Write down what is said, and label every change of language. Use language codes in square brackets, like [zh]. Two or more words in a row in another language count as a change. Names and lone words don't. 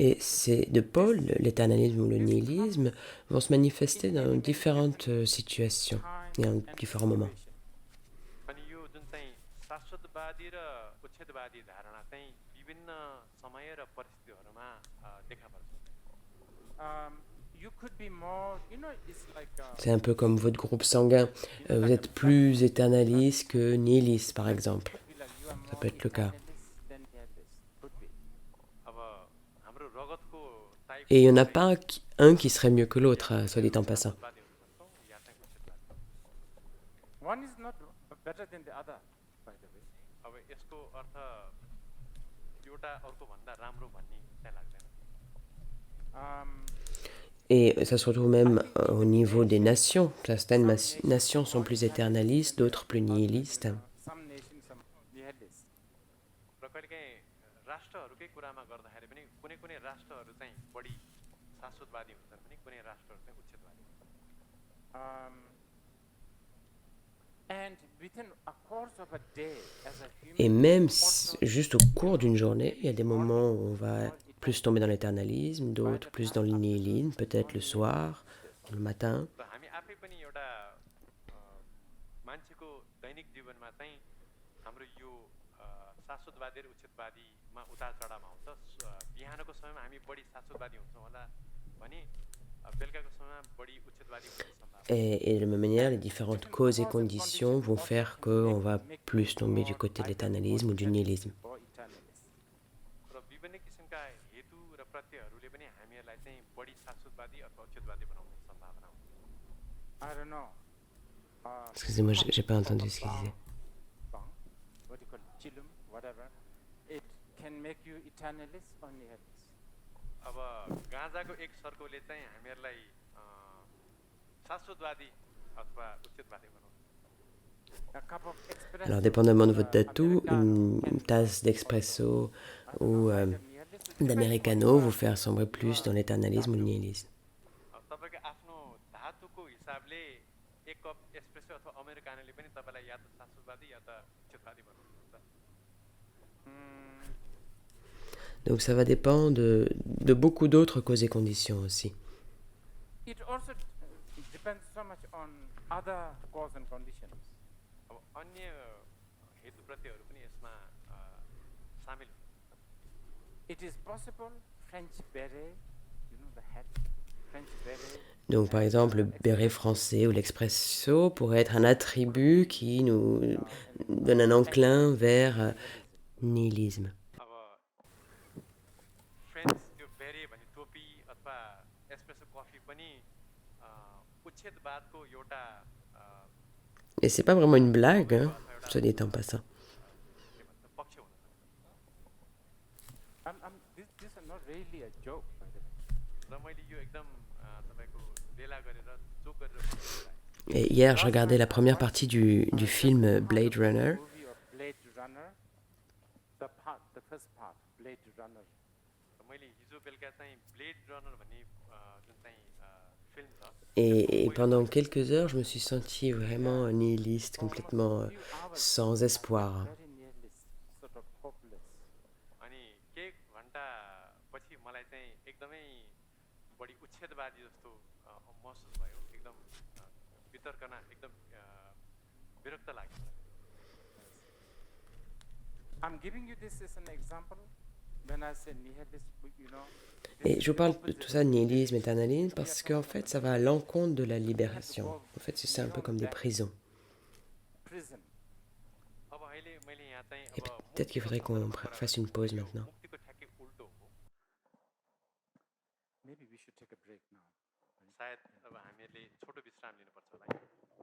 [fr] Et ces deux pôles, l'éternalisme ou le nihilisme, vont se manifester dans différentes situations et en différents moments. [ne] अनि यो जुन चाहिँ शाश्वतवादी र उच्छेदवादी धारणा चाहिँ विभिन्न समय र परिस्थितिहरूमा देखा पर्छ [en] you could be more, it's like [fr] C'est un peu comme votre groupe sanguin. Vous êtes plus éternaliste que nihiliste, par exemple. [en] feel like you are [fr] Ça [en] more [fr] peut être le cas. [en] eternalist than nihilist. Could be. [ne] अब हाम्रो रगतको टाइप [fr] Et il n'y en a pas un qui serait mieux que l'autre, soit dit en passant. [ne] शाश्वतवादी हुन सक्छौँ या चाहिँ उच्छेदवादी [en] One is not better than the other, by the way. [ne] अब यसको अर्थ एउटा अर्को भन्दा राम्रो भन्ने चाहिँ लाग्दैन [fr] Et ça se retrouve même au niveau des nations. Certaines nations sont plus éternalistes, d'autres plus nihilistes. [en] Some nations, some nihilist. [ne] र कहिलेकाहीँ राष्ट्रहरूकै कुरामा गर्दाखेरि पनि कुनै कुनै राष्ट्रहरू चाहिँ बढी शाश्वतवादी हुन्छन् भने कुनै राष्ट्रहरू चाहिँ उच्छेदवादी हुन्छन् [en] And within a course of a day, as a human, [fr] Et même [en] also [fr] juste au cours d'une journée, il y a des moments où on va plus tomber dans l'éternalisme, d'autres plus dans le nihilisme, peut-être le soir, le matin. [ne] र हामी आफै पनि एउटा मान्छेको दैनिक जीवनमा चाहिँ हाम्रो यो शाश्वतवादी र उच्छेदवादीमा उतार चढावमा हुन्छ बिहानको समयमा हामी बढी शाश्वतवादी हुन्छौँ होला भने बेलुकाको समयमा बढी उच्छेदवादी हुने सम्भावना [fr] Et de la même manière, les différentes causes et conditions vont faire qu'on va plus tomber du côté de l'éternalisme ou du nihilisme. [en] or eternalist. [ne] र विभिन्न किसिमका हेतु र प्रत्ययहरूले पनि हामीहरूलाई चाहिँ बढी शाश्वतवादी अथवा उच्छेदवादी बनाउने सम्भावना हुन्छ [en] I don't know. [fr] Excusez-moi, j'ai pas entendu ce qu'il disait. [en] Bang, what do you call it, chilum, whatever. It can make you eternalist or nihilist. [ne] अब गाँजाको एक सर्कोले चाहिँ हामीहरूलाई शाश्वतवादी अथवा उच्छेदवादी बनाउँछ [en] A cup of espresso. [fr] Alors, dépendamment de votre tatou, une tasse d'expresso ou d'americano vous faire sombrer plus dans l'éternalisme ou le nihilisme. [ne] तपाईँको आफ्नो धातुको हिसाबले एक कप एस्प्रेसो अथवा अमेरिकानोले पनि तपाईँलाई या त शाश्वतवादी या त उच्छेदवादी बनाउनुहुन्छ [fr] Donc, ça va dépendre de beaucoup d'autres causes et conditions aussi. [en] It also depends so much on other cause and conditions. [ne] अब अन्य हेतु प्रत्ययहरू पनि यसमा सामेल हुन् [en] It is possible French beret, the hat, French beret [fr] Donc, par exemple, le béret français ou l'expresso pourrait être un attribut qui nous donne un enclin vers nihilisme. [ne] अब फ्रेन्च त्यो बेरे भन्ने टोपी अथवा एस्प्रेसो कफी पनि उच्छेदवादको एउटा [fr] Et c'est pas vraiment une blague, [ne] अवयव [fr] hein, [ne] अथवा एउटा [fr] soit dit en passant. [ne] के भन्छ पक्ष हुन सक्छ [en] these are not really a joke, by the way. [ne] र मैले यो एकदम तपाईँको लेला गरेर जोक गरेर भनेको [fr] Et hier, je regardais la première partie du film Blade Runner. [en] Movie of Blade Runner, the first part, Blade Runner. [ne] मैले हिजो बेलुका चाहिँ ब्लेड रनर भन्ने जुन चाहिँ फिल्म छ [fr] Et pendant quelques heures, je me suis senti vraiment nihiliste, complètement sans espoir. [en] Very nearly sort of hopeless. [ne] अनि केही घन्टा पछि मलाई चाहिँ एकदमै बढी उच्छेदवादी जस्तो महसुस भयो एकदम वितर्कना एकदम विरक्त लाग्यो [en] I'm giving you this as an example. When I say nihilist, you know, [fr] Et je vous parle de tout ça, de nihilisme, éternalisme, parce qu'en fait, ça va à l'encontre de la libération. En fait, c'est un peu comme des prisons. prison. [ne] अब अहिले मैले यहाँ चाहिँ [fr] Et [ne] अब [fr] peut-être qu'il faudrait qu'on fasse une pause maintenant. [ne] मुक्तिको ठ्याक्कै उल्टो हो [en] Maybe we should take a break now. [ne] सायद अब हामीहरूले छोटो विश्राम लिनुपर्छ होला